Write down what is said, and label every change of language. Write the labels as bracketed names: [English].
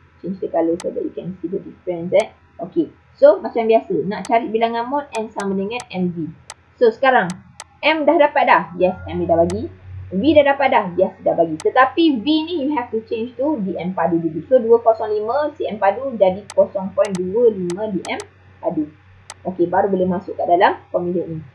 [English] Change the colour so that you can see the difference. [Malay] Okay, so macam biasa. Nak cari bilangan mol, M sama dengan MV. So, sekarang, M dah dapat dah? Yes, M dah bagi. V dah dapat dah? Yes, dah bagi. Tetapi V ni [English] you have to change to [Malay] DM padu dulu. So, 205 cm padu jadi 0.25 DM padu. Okey, baru boleh masuk kat dalam formula ni.